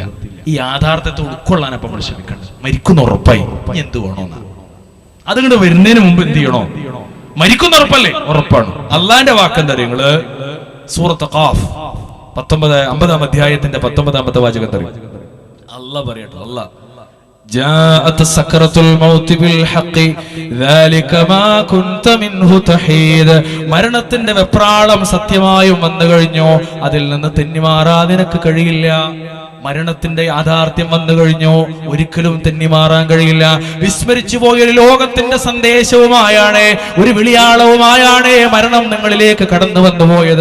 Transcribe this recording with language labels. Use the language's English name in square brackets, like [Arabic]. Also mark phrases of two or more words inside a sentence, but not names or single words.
[Malayalam] ഈ യാഥാർത്ഥ്യത്തെ ഉൾക്കൊള്ളാൻ അപ്പം നമ്മൾ ശ്രമിക്കണം. മരിക്കുന്ന ഉറപ്പായി, ഇനി എന്ത് വേണോന്നാ. അതുകൊണ്ട് വരുന്നതിന് മുമ്പ് എന്ത് ചെയ്യണോ? മരിക്കുന്ന ഉറപ്പല്ലേ? ഉറപ്പാണ്. അള്ളാന്റെ വാക്കെന്താ നിങ്ങള് സൂറത്ത് ഖാഫ് 50-ാം അധ്യായത്തിന്റെ 19-ാമത്തെ വാചകം തരും. അള്ളാഹ് പറയട്ടോ, അള്ളാഹ് [Arabic] جاءت سكرة الموت بالحق ذلك ما كنت منه تحيد. [Malayalam] മരണത്തിന്റെ വെപ്രാളം സത്യമായും വന്നു കഴിഞ്ഞു, അതിൽ നിന്ന് തെന്നിമാറാൻ നിനക്ക് കഴിയില്ല. മരണത്തിന്റെ യാഥാർത്ഥ്യം വന്നു കഴിഞ്ഞു, ഒരിക്കലും തെന്നിമാറാൻ കഴിയില്ല. വിസ്മരിച്ചു പോയ ഒരു ലോകത്തിന്റെ സന്ദേശവുമായാണ്, ഒരു വിളിയാളവുമായാണ് മരണം നിങ്ങളിലേക്ക് കടന്നു വന്നു പോയത്.